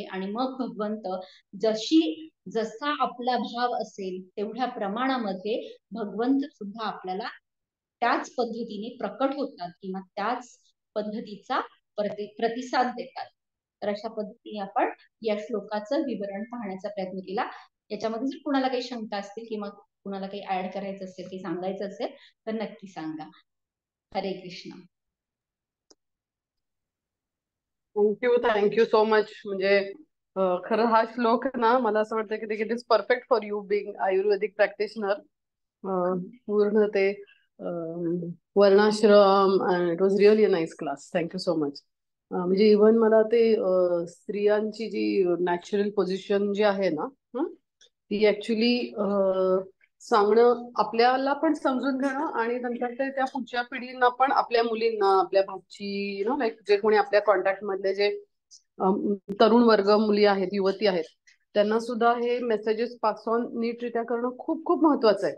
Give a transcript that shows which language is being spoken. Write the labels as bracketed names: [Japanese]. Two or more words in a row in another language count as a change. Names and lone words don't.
[Marathi] आणि मग भगवंत जसा आपला भाव असेल तेवढ्या प्रमाणामध्ये भगवंत सुद्धा आपल्याला त्याच पद्धतीने प्रकट होतात किंवा त्याच पद्धतीचा प्रतिसाद देतात. तर अशा पद्धतीने आपण या श्लोकाचं विवरण पाहण्याचा प्रयत्न केला. याच्यामध्ये जर कुणाला काही शंका असतील किंवा कुणाला काही ऍड करायचं असेल, काही सांगायचं असेल तर नक्की सांगा. हरे कृष्ण. [English] thank you so much. [Marathi] म्हणजे खरं हा श्लोक ना मला असं वाटतं की [English] it is perfect for you being Ayurvedic practitioner. [Marathi] पूर्ण ते वर्णाश्रम, [English] It was really a nice class. Thank you so much. [Marathi] म्हणजे इव्हन मला ते स्त्रियांची जी [English] natural position [Marathi] जी आहे ना, ती ऍक्च्युली सांगणं, आपल्याला पण समजून घेणं आणि नंतर ते त्या पुढच्या पिढींना पण, आपल्या मुलींना, आपल्या भाची लाईक जे कोणी आपल्या कॉन्टॅक्ट मधले जे तरुण वर्ग मुली आहेत, युवती आहेत, त्यांना सुद्धा हे [English] messages pass on [Marathi] नीटरित्या करणं खूप खूप महत्वाचं आहे.